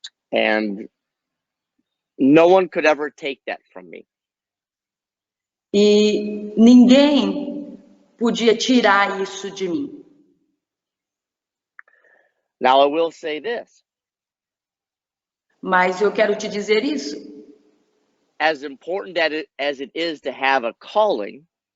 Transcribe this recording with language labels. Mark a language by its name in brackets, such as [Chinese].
[English] And no one could ever take that from me. [Portuguese] E ninguém podia tirar isso de mim. [English] Now I will say this. [Portuguese] Mas eu quero te dizer isso. [English] As important as it is to have a calling,